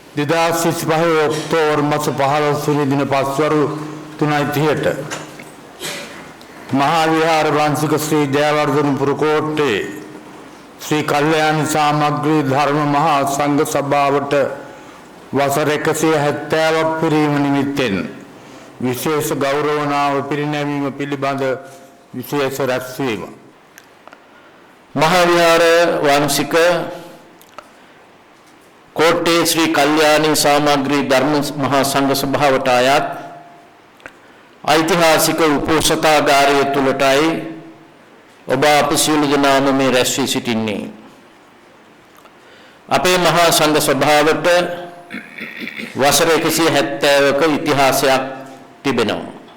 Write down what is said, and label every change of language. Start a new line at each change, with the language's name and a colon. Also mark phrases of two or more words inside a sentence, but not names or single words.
Sinhala: 2025 ඔක්තෝබර් මාස 15 වෙනි දින පස්වරු 3:30ට මහා විහාර වංශික ශ්‍රී ජයවර්ධනපුර කෝට්ටේ ශ්‍රී කල්යාණ සාමග්‍රී ධර්ම මහා සංඝ සභාවට වසර 170ක් පිරීම නිමිත්තෙන් විශේෂ ගෞරවනාව පිරිනැමීම පිළිබඳ විශේෂ රැස්වීම මහා විහාර වංශික कोट्टे श्री कल्याणी सामग्री धर्म महासंघ सभाවට අයත් ඓතිහාසික උපෝසථාගාරය තුලටයි ඔබ අප සියලු දෙනාම මේ රැස් වී සිටින්නේ. අපේ මහා සංඝ සභාවට වසර 170ක ඉතිහාසයක් තිබෙනවා.